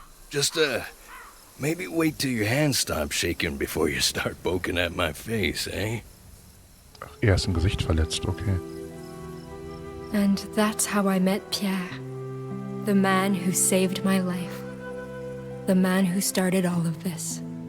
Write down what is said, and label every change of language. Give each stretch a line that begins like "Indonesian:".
English: Just, maybe wait till your hands stop shaking before you start poking at my face, eh?
German: Ach, er ist im Gesicht verletzt, okay.
English: And that's how I met Pierre. The man who saved my life. The man who started all of this.